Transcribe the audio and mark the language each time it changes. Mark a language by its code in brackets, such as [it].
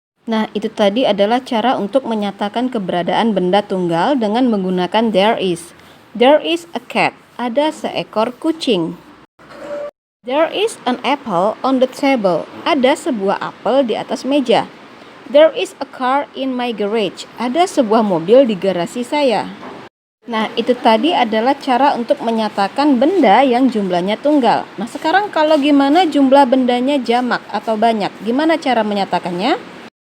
[id] Nah, itu tadi adalah cara untuk menyatakan keberadaan benda tunggal dengan menggunakan there is. [en] There is a cat. [id] Ada seekor kucing. [en] There is an apple on the table. [id] Ada sebuah apel di atas meja. [en] There is a car in my garage. [id] Ada sebuah mobil di garasi saya. Nah, itu tadi adalah cara untuk menyatakan benda yang jumlahnya tunggal. Nah, sekarang kalau gimana jumlah bendanya jamak atau banyak? Gimana cara menyatakannya?